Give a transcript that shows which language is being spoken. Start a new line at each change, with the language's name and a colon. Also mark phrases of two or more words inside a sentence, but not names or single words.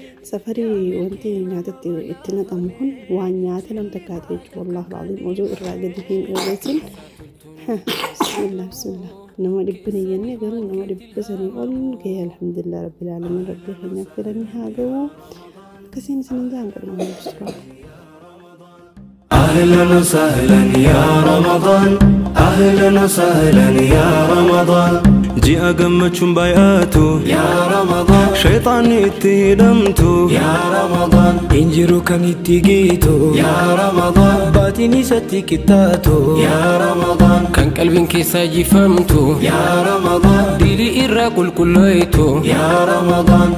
Oromo: Safarii wanti nyaatatti itti naqamu kun waan nyaata nam takkaate jechuudha.
Arabic: والله العظيم
Oromo: osoo irraa gadi hin irreessin.
Arabic: بسم الله بسم الله.
Oromo: Nama dhibba ni jennee garuu nama dhibba sanii ol gahee
Arabic: الحمد لله رب العالمين.
Oromo: Rabbi keenyaaf filanni haa ga'u. Akkasiin isiniin jaan godhama jechuudha.
Arabic: أهلًا وسهلًا يا رمضان، أهلًا وسهلًا يا رمضان.
Oromo: Ji'a gammachuun baay'atu,
Arabic: يا رمضان.
Oromo: Shayxaanni itti hidhamtu,
Arabic: يا رمضان.
Oromo: Injiru kan itti geetu,
Arabic: يا رمضان.
Oromo: Baatiin isatti qixxaatu,
Arabic: يا رمضان.
Oromo: Kan qalbiin keessaa jifamtu,
Arabic: يا رمضان.
Oromo: Dilii irraa qulqulloytu,
Arabic: يا رمضان.